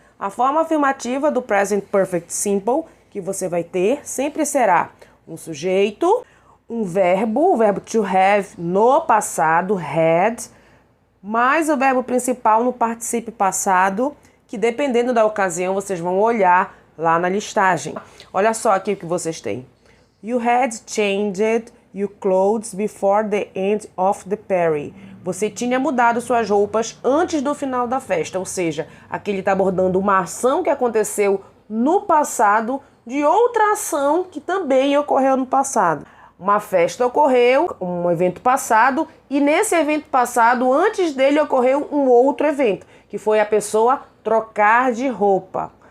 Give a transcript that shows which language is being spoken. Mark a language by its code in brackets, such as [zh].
[pt] A forma afirmativa do Present Perfect Simple que você vai ter sempre será um sujeito, um verbo, o verbo to have no passado, had, mais o verbo principal no particípio passado, que dependendo da ocasião vocês vão olhar lá na listagem. Olha só aqui o que vocês têm. [en] You had changed your clothes before the end of the party. [pt] Você tinha mudado suas roupas antes do final da festa, ou seja, aqui ele está abordando uma ação que aconteceu no passado de outra ação que também ocorreu no passado. Uma festa ocorreu, um evento passado, e nesse evento passado, antes dele, ocorreu um outro evento, que foi a pessoa trocar de roupa.